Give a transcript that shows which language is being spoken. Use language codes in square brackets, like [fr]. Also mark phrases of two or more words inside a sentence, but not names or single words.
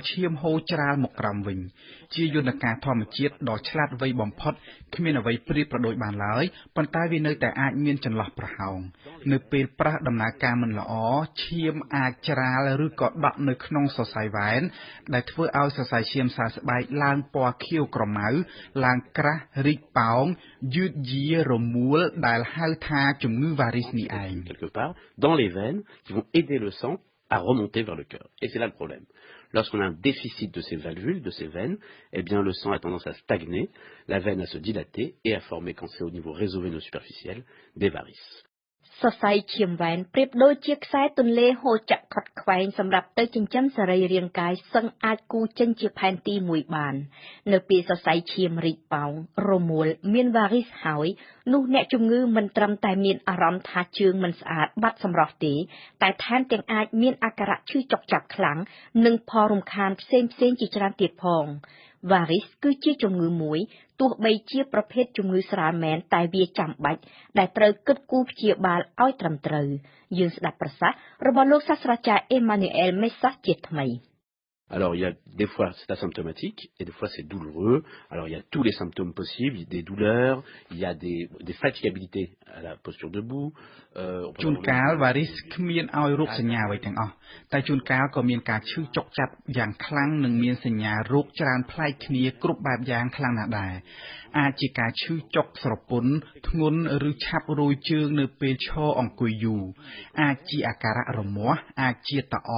[km] ឈាមហូរច្រាលមកក្រោមវិញជាយន្តការធម្មជាតិដ៏ឆ្លាតវៃបំផុតគ្មានអ្វីប្រៀបប្រដូចបានឡើយប៉ុន្តែវានៅតែអាចមានចន្លោះប្រហោងនៅពេលប្រះដំណើរការមិនល្អឈាមអាចច្រាលឬក៏ដក់នៅក្នុងសរសៃវ៉ែនដែលធ្វើឲ្យសរសៃឈាមសាស្បែកឡើងពណ៌ខៀវក្រមៅឡើងក្រាស់រីកប៉ោងយឺតយារមួលដែលហៅថាជំងឺវ៉ារីសនេះឯង [fr] quelque part dans les veines qui vont aider le sang à remonter vers le cœur. Et c'est là le problème. Lorsqu'on a un déficit de ces valvules, de ces veines, eh bien le sang a tendance à stagner, la veine à se dilater et à former, quand c'est au niveau réseau veineux superficiel, des varices. [km] សរសៃឈាមវ៉ែនប្រៀបដូចជាខ្សែទន្លេហូរចាក់ខុតខ្វែងសម្រាប់ទៅចិញ្ចឹមសរីរាង្គកាយសឹងអាចគូចេញជាផែនទីមួយបាន នៅពេលសរសៃឈាមរីកប៉ោងរមួលមានវ៉ារីសហើយនោះអ្នកជំងឺមិនត្រឹមតែមានអារម្មណ៍ថាជើងមិនស្អាតបាត់សម្រស់ទេតែថែមទាំងអាចមានអាការៈឈឺចុកចាប់ខ្លាំងនិងផលរំខានផ្សេងជាច្រើនទៀតផងវ៉ារីសគឺជាជំងឺមួយទោះបីជាប្រភេទជំងឺស្រាលមែនតែវាចាំបាច់ដែលត្រូវគិតគូរព្យាបាលឲ្យត្រឹមត្រូវយើងស្ដាប់ប្រសាសន៍របស់លោកសាស្ត្រាចារ្យ Emmanuel Messas ជាថ្មី [fr] Alors, il y a des fois c'est asymptomatique et des fois c'est douloureux. Alors, il y a tous les symptômes possibles, des douleurs, il y a des fatigabilités à la posture debout. [km] ជួនកាលវ៉ារីសគ្មានឲ្យរោគសញ្ញាអ្វីទាំងអស់តែជួនកាលក៏មានការឈឺចុកចាប់យ៉ាងខ្លាំងនិងមានសញ្ញារោគច្រើនប្លែកគ្នាគ្រប់បែបយ៉ាងខ្លាំងណាស់ដែរអាចជាការឈឺចុកស្រពន់ធ្ងន់ឬឆាប់រួយជើងនៅពេលឈរអង្គុយយូរអាចជាអាការៈរមាស់អាចជាតអ